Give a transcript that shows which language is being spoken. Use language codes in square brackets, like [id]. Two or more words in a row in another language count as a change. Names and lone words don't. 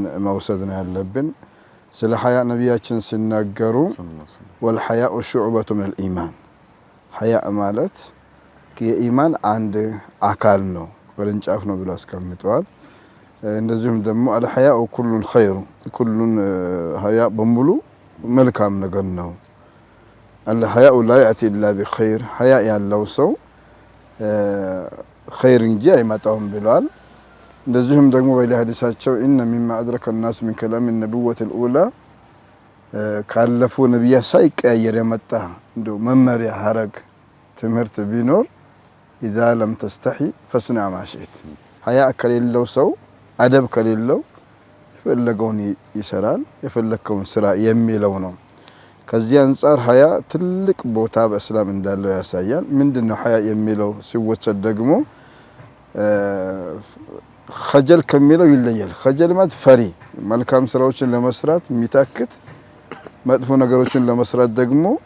[am] መውሰድ ነው ያለብን። ስለ ሐያ ነብያችን ሲናገሩ [ar] والحياء شعبة من الإيمان፣ [am] ሐያ ማለት የኢማን አንድ አካል ነው፣ ቅርንጫፍ ነው ብለው አስቀምጠዋል። እንደዚሁም ደግሞ [ar] الحياء كله خير፣ [am] ኩሉን ሐያ በሙሉ መልካም ነገር ነው። [ar] الحياء لا يأتي إلا بخير፣ [am] ሐያ ያለው ሰው ኸይር እንጂ አይመጣውም ብለዋል። እንደዚሁም ደግሞ በሌላ ሐዲሳቸው [ar] إن مما أدرك الناس من كلام النبوة الأولى [am] ካለፉ ነብያት ሳይቀያየር የመጣ እንደው መመሪያ ሐረግ ትምህርት ቢኖር [ar] إذا لم تستحي فاصنع ما شئت፣ [am] ሐያ ከሌለው ሰው አደብ ከሌለው የፈለገውን ይሰራል የፈለከውን ስራ የሚለው ነው። ከዚህ አንፃር ሐያ ትልቅ ቦታ በእስላም እንዳለው ያሳያል። ምንድነው ሐያ የሚለው ሲወሰድ ደግሞ ኸጀል ከሚለው ይለያል። ኸጀል ማለት ፈሪ፣ መልካም ስራዎችን ለመስራት የሚታክት፣ መጥፎ ነገሮችን ለመስራት ደግሞ